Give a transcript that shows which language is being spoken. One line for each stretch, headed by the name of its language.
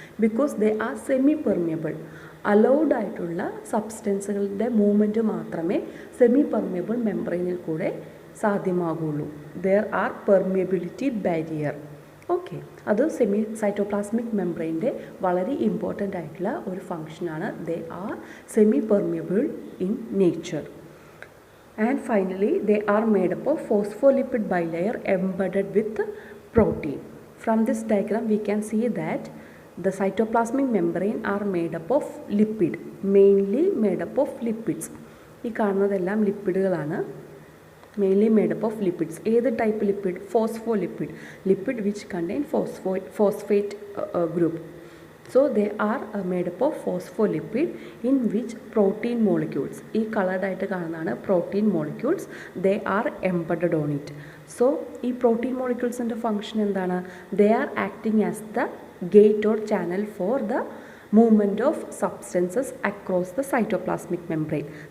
English: Because they are semi permeable.
Malayalam: Allowed ആയിട്ടുള്ള സബ്സ്റ്റൻസുകളുടെ movement മാത്രമേ semi permeable മെംബ്രെയിനിൽ കൂടെ സാധ്യമാകുള്ളൂ.
English: There are permeability barrier.
Malayalam: Okay, അത് cytoplasmic മെംബ്രെയിൻ്റെ വളരെ ഇമ്പോർട്ടൻ്റ് ആയിട്ടുള്ള ഒരു ഫങ്ഷനാണ്.
English: They are semi permeable in nature. And finally, they are made up of phospholipid bilayer embedded with protein. From this diagram, we can see that the cytoplasmic membrane are made up of lipid, mainly made up of lipids.
Malayalam: ഈ കാണുന്നതെല്ലാം ലിപ്പിഡുകളാണ്,
English: mainly made up of lipids.
Malayalam: ഏത് type lipid?
English: Phospholipid, lipid which contain phosphate group. So they are made up of phospholipid in which protein molecules,
Malayalam: ഈ colored ആയിട്ട് കാണുന്നതാണ്
English: protein molecules, they are embedded on it. So
Malayalam: ഈ protein moleculesൻ്റെ function എന്താണ്?
English: They are acting as the gate or channel for the movement of substances across the cytoplasmic membrane.